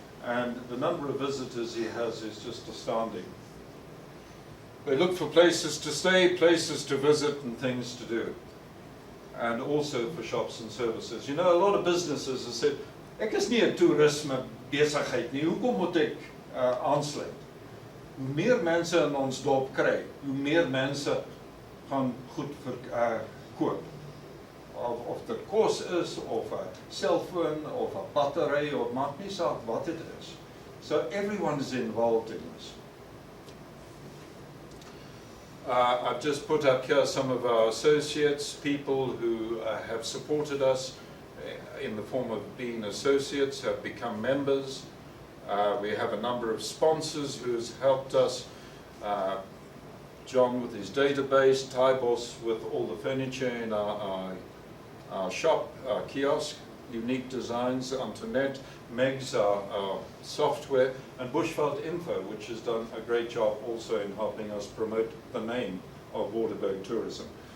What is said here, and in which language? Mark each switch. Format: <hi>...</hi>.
<en>And the number of visitors he has is just astounding. They look for places to stay, places to visit, and things to do. And also for shops and services. You know, a lot of businesses have said,</en> <af>ek is nie 'n toerisme besigheid nie. Hoekom moet ek aansluit? Hoe meer mense in ons dorp kry, hoe meer mense gaan goed koop. Of dit kos is, of 'n selfoon, of 'n battery, of maak nie saak wat dit is.</af> <en>So everyone is involved in this. I've just put up here some of our associates, people who have supported us in the form of being associates, have become members. We have a number of sponsors who has helped us. John with his database, Tybos with all the furniture in our shop, our kiosk, Unique Designs, Antoinette, Megs, our software, and Bushveld Info, which has done a great job also in helping us promote the name of Waterberg Tourism.</en>